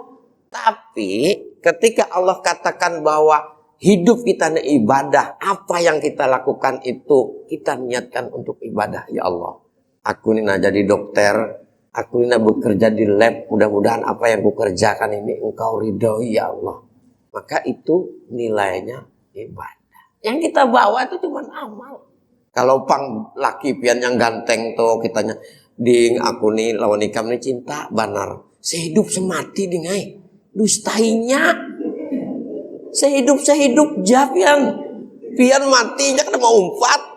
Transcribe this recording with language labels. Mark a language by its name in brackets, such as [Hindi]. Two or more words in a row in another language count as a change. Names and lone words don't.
[Indonesian] Tapi ketika Allah katakan bahwa hidup kita ini ibadah, apa yang kita lakukan itu kita niatkan untuk ibadah. [Arabic] يا الله, [Indonesian] aku ini nak jadi dokter, aku ini nak bekerja di lab, mudah-mudahan apa yang kukerjakan ini engkau ridhoi [Arabic] يا الله. [Indonesian] Maka itu nilainya ibadah. Yang kita bawa itu cuma amal. [Banjar] Kalau pang laki pian yang ganteng tuh kitanya, ding aku nih lawan ikam nih cinta banar. Sehidup semati dingai. Dustainya. Sehidup pian. Pian matinya kada mau umpat.